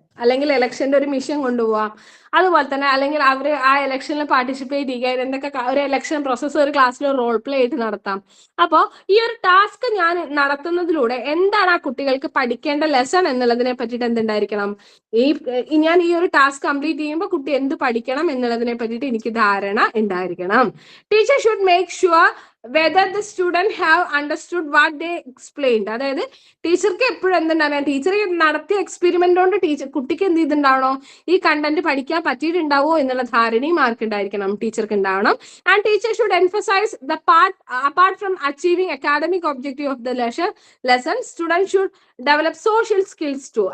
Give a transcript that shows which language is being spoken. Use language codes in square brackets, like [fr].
[ml] അല്ലെങ്കിൽ ഇലക്ഷന്റെ ഒരു മിഷൻ കൊണ്ടുപോവാം. അതുപോലെ തന്നെ അല്ലെങ്കിൽ അവർ ആ ഇലക്ഷനിൽ പാർട്ടിസിപ്പേറ്റ് ചെയ്യുക, എന്തൊക്കെ ഒരു ഇലക്ഷൻ പ്രോസസ്സ് ഒരു ക്ലാസ്സിൽ റോൾ പ്ലേ ആയിട്ട് നടത്താം. അപ്പോൾ ഈ ഒരു ടാസ്ക് ഞാൻ നടത്തുന്നതിലൂടെ എന്താണ് ആ കുട്ടികൾക്ക് പഠിക്കേണ്ട ലെസൺ എന്നുള്ളതിനെ പറ്റിയിട്ട് എന്തുണ്ടായിരിക്കണം, ഞാൻ ഈ ഒരു ടാസ്ക് കംപ്ലീറ്റ് ചെയ്യുമ്പോൾ കുട്ടി എന്ത് പഠിക്കണം എന്നുള്ളതിനെ പറ്റിയിട്ട് എനിക്ക് ധാരണ ഉണ്ടായിരിക്കണം. [en] Teacher should make sure whether the student have understood what they explained. [ml] അതായത് ടീച്ചർക്ക് എപ്പോഴും എന്തുണ്ടാവും, ടീച്ചർ നടത്തിയ എക്സ്പെരിമെന്റ് കൊണ്ട് കുട്ടിക്ക് എന്ത് ചെയ്തിട്ടുണ്ടാവണോ, ഈ കണ്ടന്റ് പഠിക്കാൻ പറ്റിയിട്ടുണ്ടാവോ എന്നുള്ള ധാരണയും ആർക്കുണ്ടായിരിക്കണം, ടീച്ചർക്ക് ഉണ്ടാവണം. [en] And teacher should emphasize the part apart from achieving academic objective of the lesson student should develop social skills too.